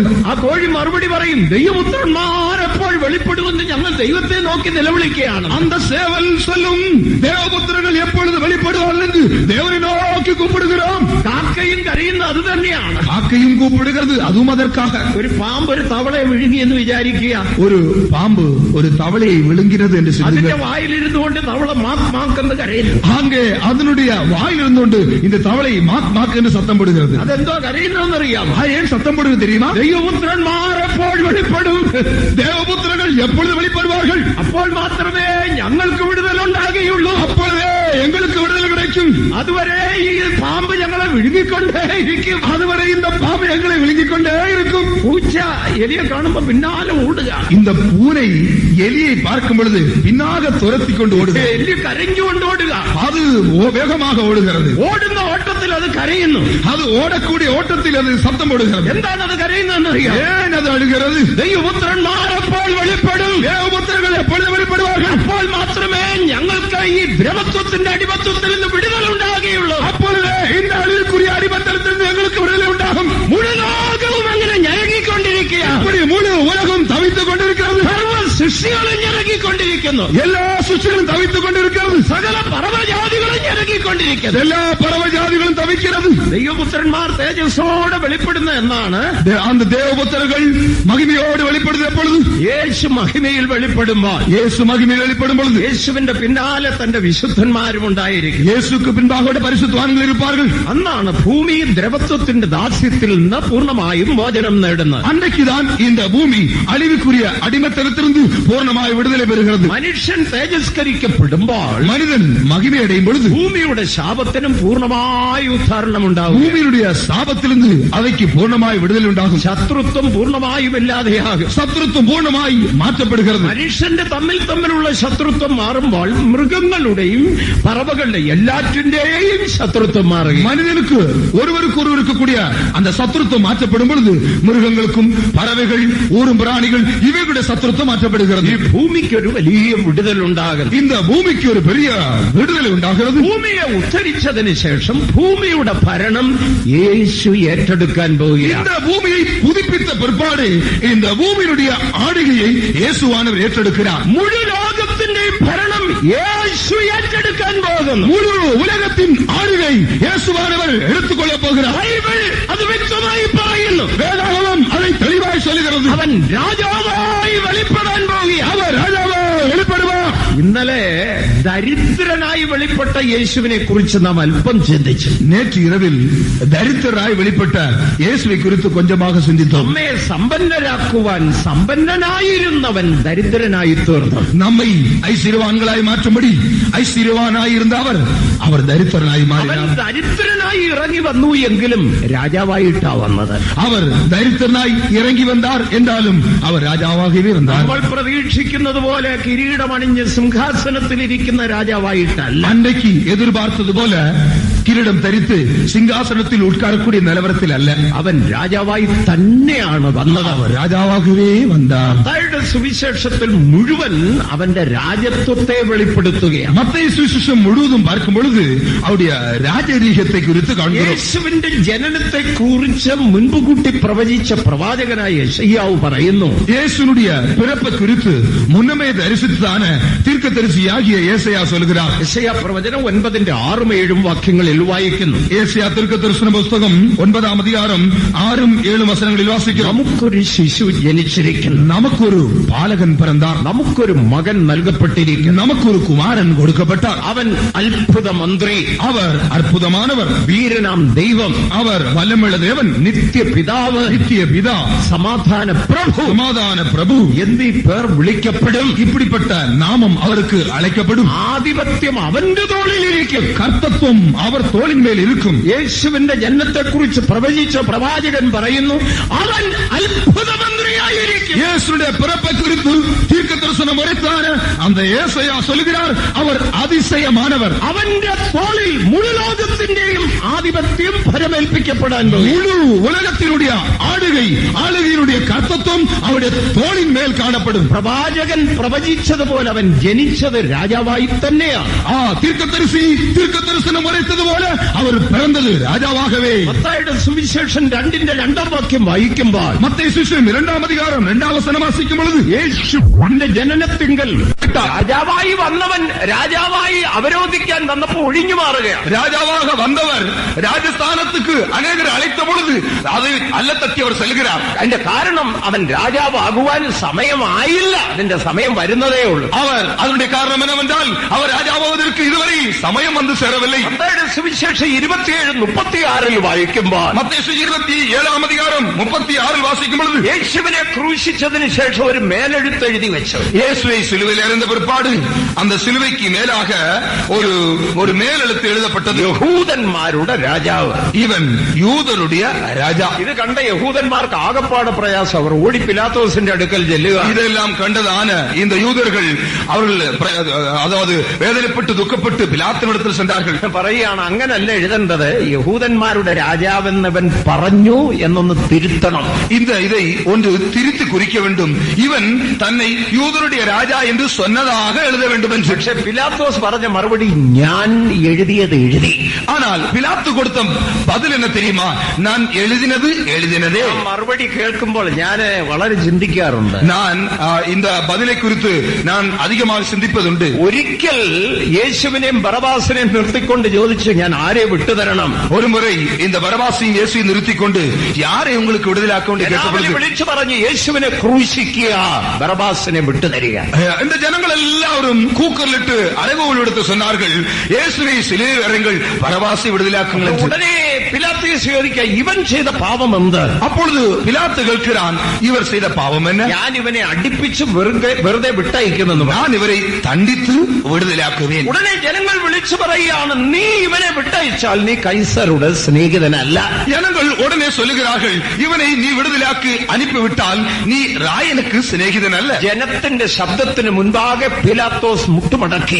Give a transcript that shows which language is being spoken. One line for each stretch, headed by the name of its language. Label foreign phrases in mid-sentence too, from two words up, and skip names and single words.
Malayalam: ആ കോഴി മറുപടി പറയും, ദൈവപുത്രന്മാർ എപ്പോൾ വെളിപ്പെടുമെന്ന് ഞങ്ങൾ ദൈവത്തെ നോക്കി നിലവിളിക്കുകയാണ്.
Tamil: அந்த சேவல் சொல்லும், தேவபுத்திரர்கள் எப்பொழுது வெளிப்படுவார்கள் என்று தேவனை நோக்கி கூப்பிடுகிறோம்.
Malayalam: കാക്കയും കരയുന്ന അത് തന്നെയാണ്.
Tamil: காக்கையும் கூப்பிடுகிறது, அதுவும் அதற்காக.
Malayalam: ഒരു പാമ്പ് ഒരു തവളയെ വിഴുങ്ങി എന്ന് വിചാരിക്കുക.
Tamil: ஒரு பாம்பு ஒரு தவளையை விழுங்கிறது என்று
Malayalam: അതിന്റെ
Tamil: சொல்லுங்கள்.
Malayalam: വായിലിരുന്നുകൊണ്ട് തവള മാക്ക് മാക്കെന്ന് കരയുന്നു.
Tamil: அங்கே அதனுடைய வாயில் இருந்துകൊണ്ട് இந்த தவளை மாக் மாக் என்று சத்தம் போடுகிறது.
Malayalam: അതെന്തോ കരയുന്നതെന്നറിയാമോ?
Tamil: ஏன் சத்தம் போடுகிறது தெரியுமா?
Malayalam: ദൈവപുത്രന്മാർ എപ്പോൾ വെളിപ്പെടും?
Tamil: தேவபுத்திரர்கள் எப்பொழுது வெளிப்படுவார்கள்?
Malayalam: അപ്പോൾ മാത്രമേ ഞങ്ങൾക്ക് വിടുതൽ ഉണ്ടാകുകയുള്ളൂ.
Tamil: அப்பொழுதே எங்களுக்கு விடுதலை வரைக்கும்
Malayalam: അതുവരെ ഈ പാമ്പ് ഞങ്ങളെ വിഴുങ്ങിക്കൊണ്ടേയിരിക്കും.
Tamil: அதுவரை இந்த பாம்பு எங்களை விழுங்கிக் கொண்டே இருக்கும்.
Malayalam: പൂച്ച എലിയെ കാണുമ്പോ പിന്നാലെ ഓടുക.
Tamil: இந்த பூனை எலியை பார்க்கும் பொழுது பின்னாக துரத்தி கொண்டு ஓடுது.
Malayalam: എലി കരഞ്ഞുകൊണ്ട് ഓടുക.
Tamil: அது வேகமாக ஓடுகிறது.
Malayalam: ഓടുന്ന ഓട്ടത്തിൽ അത് കരയുന്നു.
Tamil: அது ஓடக்கூடிய ஓட்டத்தில் அது சத்தம் போடுகிறது.
Malayalam: എന്താണ് അത് കരയുന്നതെന്ന് അറിയാം?
Tamil: ஏன் அது அழுகிறது?
Malayalam: ദൈവപുത്രന്മാർ അപ്പോൾ വെളിപ്പെടും.
Tamil: தேவபுத்திரர்கள் எப்பொழுது வெளிப்படுவார்கள்?
Malayalam: അപ്പോൾ മാത്രമേ ഞങ്ങൾക്ക് ഈ ദ്രവത്വത്തിന്റെ അടിമത്വത്തിൽ നിന്ന് വിടുതൽ ഉണ്ടാകുകയുള്ളൂ.
Tamil: அப்பொழுது இந்த அழிவுக்குரிய அடிமத்தளத்தில் எங்களுக்கு விடுதலை உண்டாகும்.
Malayalam: മുഴു ലോകവും അങ്ങനെ ഞരങ്ങിക്കൊണ്ടിരിക്കുകയാണ്.
Tamil: இப்படி முழு உலகம் தவித்துக் கொண்டிருக்கிறது.
Malayalam: സർവ്വ സൃഷ്ടികളും ഞരങ്ങിക്കൊണ്ടിരിക്കുന്നു.
Tamil: எல்லா சிருஷ்டிகளும் தவித்துக் கொண்டிருக்கிறது.
Malayalam: സകല പർവ്വജാതികളും ഞരങ്ങിക്കൊണ്ടിരിക്കുന്നു.
Tamil: எல்லா பறவை ஜாதிகளும் தவிக்கிறது.
Malayalam: ദൈവപുത്രന്മാർ തേജസ്സോടെ വെളിപ്പെടുന്ന എന്നാണ്
Tamil: அந்த தேவபுத்திரர்கள் மகிமையோடு வெளிப்படுது எப்பொழுது?
Malayalam: യേശു മഹിമയിൽ വെളിപ്പെടുമ്പോൾ
Tamil: இயேசு மகிமையில் வெளிப்படும் பொழுது
Malayalam: യേശുവിന്റെ പിന്നാലെ തന്റെ വിശുദ്ധന്മാരും ഉണ്ടായിരിക്കും.
Tamil: இயேசுக்கு பின்பாக பரிசுத்தவான்கள் இருப்பார்கள்.
Malayalam: അന്നാണ് ഭൂമി ദ്രവത്വത്തിന്റെ ദാസ്യത്തിൽ നിന്ന് പൂർണ്ണമായും മോചനം നേടുന്നത്.
Tamil: அன்றைக்குதான் இந்த பூமி அழிவுக்குரிய அடிமத்தனத்திலிருந்து பூர்ணமாய் விடுதலை பெறுகிறது.
Malayalam: മനുഷ്യൻ തേജസ്കരിക്കപ്പെടുമ്പോൾ
Tamil: மனிதன் மகிமை அடையும் பொழுது
Malayalam: ഭൂമിയുടെ ശാപത്തിനും പൂർണ്ണമായ ഉദ്ധാരണം ഉണ്ടാകും.
Tamil: பூமியினுடைய சாபத்திலிருந்து அவைக்கு பூர்ணமாய் விடுதலை உண்டாகும்.
Malayalam: ശത്രുത്വം പൂർണ്ണമായും ഇല്ലാതെയാകും.
Tamil: சத்துருத்துவம் பூர்ணமாய் மாற்றப்படுகிறது.
Malayalam: മനുഷ്യന്റെ തമ്മിലുള്ള ശത്രുത്വം മാറുമ്പോൾ മൃഗങ്ങളുടെയും പറവകളുടെയും എല്ലാറ്റിന്റെയും ശത്രുത്വം മാറുകയും
Tamil: மனிதனுக்கு ஒருவருக்கு ஒருவர் இருக்கக்கூடிய அந்த சத்துருத்துவம் மாற்றப்படும் பொழுது மிருகங்களுக்கும் பறவைகள் ஊரும் பிராணிகள் இவைகளுடைய சத்துருத்துவம் மாற்றப்படுகிறது.
Malayalam: ഈ ഭൂമിക്കൊരു വലിയ വിടുതലുണ്ടാകും.
Tamil: இந்த பூமிக்கு ஒரு பெரிய விடுதலை உண்டாகிறது.
Malayalam: ഭൂമിയെ ഉദ്ധരിച്ചതിന് ശേഷം ഭൂമിയുടെ ഭരണം യേശു ഏറ്റെടുക്കാൻ പോവുകയാണ്.
Tamil: இந்த பூமியை புதுப்பித்த பிற்பாடு இந்த பூமியினுடைய ஆளுகையை இயேசுவானவர் ഏറ്റെടുக்கிறார்.
Malayalam: മുഴു ലോകത്തിന്റെയും ഭരണം യേശു ഏറ്റെടുക്കാൻ പോകുന്നു.
Tamil: முழு உலகத்தின் ஆளுகை இயேசுவானவர் எடுத்துக்கொள்ளப் போகிறார்.
Malayalam: ബൈബിൾ അത് വ്യക്തമായി പറയുന്നു.
Tamil: வேதாகமம் அதை தெளிவாய் சொல்லுகிறது.
Malayalam: അവൻ രാജാവായി വെളിപ്പെടാൻ പോവുകയാണ്.
Tamil: அவர் ராஜாவாய் வெளிப்படுவார்.
Malayalam: ഇന്നലെ ദരിദ്രനായി വെളിപ്പെട്ട യേശുവിനെ കുറിച്ച് നാം അല്പം ചിന്തിച്ചു.
Tamil: நேற்று இரவில் தரித்திரராய் வெளிப்பட்ட இயேசுவை குறித்து கொஞ்சமாக சிந்தித்தோம்.
Malayalam: നമ്മെ സമ്പന്നരാക്കുവാൻ സമ്പന്നനായിരുന്നവൻ ദരിദ്രനായി തീർന്നു.
Tamil: நம்மை ஐஸ்வர்யவான்களாய் மாற்றும்படி ஐஸ்வர்யவானாய் இருந்த அவர் தரித்திரனாய்
Malayalam: അവൻ
Tamil: மாறினார்.
Malayalam: ദരിദ്രനായി ഇറങ്ങി വന്നു എങ്കിലും രാജാവായിട്ടാ വന്നത്.
Tamil: அவர் தரித்திரனாய் இறங்கி வந்தார் என்றாலும் அவர் ராஜாவாகவே இருந்தார்.
Malayalam: നമ്മൾ പ്രതീക്ഷിക്കുന്നത് പോലെ കിരീടമണിഞ്ഞ് സിംഹാസനത്തിലിരിക്കുന്ന രാജാവായിട്ടല്ല.
Tamil: அன்றைக்கு எதிர்பார்த்தது போல கிரீடம் தரித்து சிங்காசனத்தில் உட்காரக்கூடிய நிலவரத்தில் அல்ல.
Malayalam: അവൻ രാജാവായി തന്നെയാണ് വന്നത്.
Tamil: அவர் ராஜாவாகவே வந்தார்.
Malayalam: മത്തായിയുടെ സുവിശേഷത്തിൽ മുഴുവൻ അവന്റെ രാജത്വത്തെ വെളിപ്പെടുത്തുകയാണ്.
Tamil: மத்தேயு சுவிசேஷம் முழுவதும் பார்க்கும் பொழுது அவருடைய ராஜரீகத்தை குறித்து காண்கிறோம்.
Malayalam: യേശുവിന്റെ ജനനത്തെ കുറിച്ച് മുൻകൂട്ടി പ്രവചിച്ച പ്രവാചകനായ യെശയ്യാവ് പറയുന്നു,
Tamil: இயேசுனுடைய பிறப்பை குறித்து முன்னமே தரிசித்ததான தீர்க்கதரிசியாகிய ஏசாயா சொல்கிறார்.
Malayalam: യെശയ്യാ പ്രവചനം 9:6-7 വാക്യങ്ങളിൽ വായിക്കുന്നു.
Tamil: ஏசாயா தீர்க்கதரிசன புஸ்தகம் 9ஆம் அதிகாரம் 6-7 வசனங்களில் வாசிக்கிறோம்.
Malayalam: നമുക്കൊരു ശിശു ജനിച്ചിരിക്കുന്നു,
Tamil: நமக்கொரு பாலகன் பிறந்தார்,
Malayalam: നമുക്കൊരു മകൻ നൽകപ്പെട്ടിരിക്കുന്നു,
Tamil: நமக்கொரு குமாரன் கொடுக்கப்பட்டார்.
Malayalam: അവൻ അത്ഭുത മന്ത്രി,
Tamil: அவர் அற்புதமானவர்,
Malayalam: വീരനാം ദൈവം,
Tamil: அவர் വല്ലമുള്ള தேவன்,
Malayalam: നിത്യപിതാവ്,
Tamil: நித்திய பிதா,
Malayalam: സമാധാന പ്രഭു
Tamil: சமாதான பிரபு
Malayalam: എന്നീ പേർ വിളിക്കപ്പെടും.
Tamil: இப்படிப்பட்ட நாமம் அவருக்கு அழைக்கப்படும்.
Malayalam: ആധിപത്യം അവന്റെ തോളിലിരിക്കും.
Tamil: கர்த்தத்துவம் அவர் தோளின் மேல் இருக்கும்.
Malayalam: യേശുവിന്റെ ജനനത്തെക്കുറിച്ച് പ്രവചിച്ച പ്രവാചകൻ പറയുന്നു, അവൻ അത്ഭുത മന്ത്രിയായിരിക്കും.
Tamil: இயேசுடைய பிறப்பை குறித்து தீர்க்க தரிசனம் உரைத்தான அந்த ஏசாயா சொல்கிறார், அவர் அதிசயமானவர்.
Malayalam: അവന്റെ തോളിൽ മുഴു ലോകത്തിന്റെയും ആധിപത്യം ഫലമേൽപ്പിക്കപ്പെടാൻ പോകും.
Tamil: முழு உலகத்தினுடைய ஆளுகையினுடைய கர்த்தத்துவம் அவருடைய தோளின் மேல் காணப்படும்.
Malayalam: പ്രവാചകൻ പ്രവചിച്ചതുപോലെ അവൻ ജനിച്ചത് രാജാവായി തന്നെയാണ്.
Tamil: தீர்க்கதரிசி தீர்க்க தரிசனம் உரைத்தது போல அவர் பிறந்தது ராஜாவாகவே.
Malayalam: മത്തായിയുടെ സുവിശേഷം 2:2 വാക്യം വായിക്കുമ്പോൾ
Tamil: மத்தேயு சுவிசேஷம் 2ஆம் அதிகாரம் 2ஆம் வசனம் வாசிக்கும் பொழுது
Malayalam: യേശുവിന്റെ ജനനത്തിങ്കൽ രാജാവായി വന്നവൻ രാജാവായി അവരോധിക്കാൻ വന്നപ്പോൾ ഒഴിഞ്ഞു മാറുകയാണ്.
Tamil: ராஜாவாக வந்தவர் ராஜஸ்தானத்துக்கு அநேகர் அழைத்த பொழுது அதை அல்ல தட்டி அவர் செல்கிறார்.
Malayalam: അതിന്റെ കാരണം അവൻ രാജാവാകുവാൻ സമയമായില്ല, അതിന്റെ സമയം വരുന്നതേ ഉള്ളൂ.
Tamil: அவர் அதனுடைய காரணம் என்னவென்றால் அவர் ராஜாவாவதற்கு இதுவரை சமயம் வந்து சேரவில்லை.
Malayalam: മത്തായിയുടെ സുവിശേഷം 27:36 വായിക്കുമ്പോൾ
Tamil: மத்தேயு 27ஆம் அதிகாரம் 36 வாசிக்கும் பொழுது
Malayalam: യേശുവിനെ ക്രൂശിച്ചതിന് ശേഷം ഒരു മേലെഴുത്ത് എഴുതി വെച്ചു.
Tamil: இயேசுவை சிலுவையில் எழுந்த பிற்பாடு அந்த சிலுவைக்கு மேலாக ஒரு மேலெழுத்து எழுதப்பட்டது,
Malayalam: യഹൂദന്മാരുടെ രാജാവ്.
Tamil: இவன் யூதருடைய ராஜா.
Malayalam: ഇത് കണ്ട യഹൂദന്മാർക്ക് ആകപ്പാട് പ്രയാസം. അവർ ഓടി പിലാത്തോസിന്റെ അടുക്കൽ ചെല്ലുക.
Tamil: இதெல்லாம் கண்டதான இந்த யூதர்கள் அவர்கள் அதாவது வேதனைப்பட்டு துக்கப்பட்டு பிலாத்தினிடத்தில் சென்றார்கள்.
Malayalam: പറയുകയാണ്, അങ്ങനല്ല എഴുതേണ്ടത്, യഹൂദന്മാരുടെ രാജാവെന്നവൻ പറഞ്ഞു എന്നൊന്ന് തിരുത്തണം.
Tamil: இதை ஒன்று திரித்து குறிக்க வேண்டும். இவன் தன்னை யூதருடைய ராஜா என்று சொன்னதாக எழுத வேண்டும் என்று.
Malayalam: പക്ഷെ പിലാത്തോസ് പറഞ്ഞ മറുപടി, ഞാൻ എഴുതിയത് എഴുതി.
Tamil: ஆனால் பிலாத்து கொடுத்த பதில் என்ன தெரியுமா? நான் எழுதினதே.
Malayalam: മറുപടി കേൾക്കുമ്പോൾ ഞാൻ വളരെ ചിന്തിക്കാറുണ്ട്.
Tamil: நான் இந்த பதிலை குறித்து நான் அதிகமாக சிந்திப்பதுண்டு.
Malayalam: ഒരിക്കൽ യേശുവിനെയും ബറബാസിനെയും നിർത്തിക്കൊണ്ട് ചോദിച്ചു, ഞാൻ ആരെ വിട്ടുതരണം?
Tamil: ஒரு முறை இந்த பரபாசையும் இயேசுவையும் நிறுத்திக்கொண்டு யாரை உங்களுக்கு விடுதலாக்க
Malayalam: വിളിച്ചു പറഞ്ഞു, യേശുവിനെ ക്രൂശിക്കുക, ബറബാസിനെ വിട്ടുതരിക.
Tamil: இந்த ஜனங்கள் எல்லாரும் கூக்கலிட்டு அறைகோல் எடுத்து சொன்னார்கள், இயேசுவை சிலுவையில் அறையுங்கள், பரபாசை விடுதலாக்குங்கள் என்று.
Malayalam: உடனே பிலாத்து ചോദിക്കുക, ഇവൻ ചെയ്ത പാപം എന്ത്?
Tamil: அப்பொழுது பிலாத்து கேட்கிறான், இவர் செய்த பாவம் என்ன?
Malayalam: ഞാൻ ഇവനെ അടിപ്പിച്ച് വെറുതെ വിട്ടയക്കുമെന്ന്.
Tamil: நான் இவரை தண்டித்து விடுதலாக்குவேன்.
Malayalam: ഉടനെ ജനങ്ങൾ വിളിച്ചു പറയുകയാണ്, നീ ഇവനെ വിട്ടയച്ചാൽ നീ കൈസറുടെ സ്നേഹിതനല്ല.
Tamil: ஜனங்கள் உடனே சொல்லுகிறார்கள், இவனை நீ விடுதலாக்கு அனுப்பிவிட்டால் நீ ராயனுக்கு சிநேகிதன் அல்ல.
Malayalam: ജനത്തിന്റെ ശബ്ദത്തിന് മുൻപാകെ പിലാത്തോസ് മുട്ടുമടക്കി.